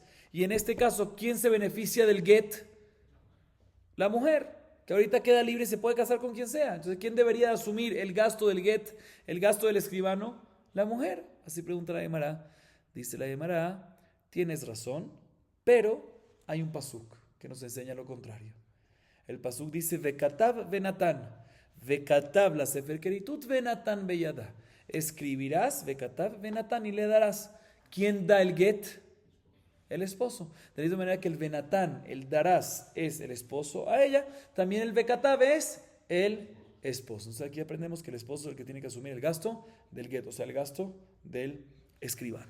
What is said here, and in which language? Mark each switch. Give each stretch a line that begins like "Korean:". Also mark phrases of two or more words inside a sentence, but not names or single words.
Spanish: Y en este caso, ¿quién se beneficia del get? La mujer, que ahorita queda libre y se puede casar con quien sea. Entonces, ¿quién debería asumir el gasto del get, el gasto del escribano? La mujer. Así pregunta la Gemara. Dice la Gemara, tienes razón, pero hay un pasuk que nos enseña lo contrario. El pasuk dice,
Hebrew: וכתב ונתן, וכתב לה ספר כריתת ונתן בידה.
Spanish: Escribirás,
Hebrew: וכתב ונתן,
Spanish: y le darás. ¿Quién da el get? El esposo. De la misma manera que el venatán, el darás, es el esposo a ella, también el Vekatav es el esposo. Entonces aquí aprendemos que el esposo es el que tiene que asumir el gasto del get, o sea, el gasto del escribano.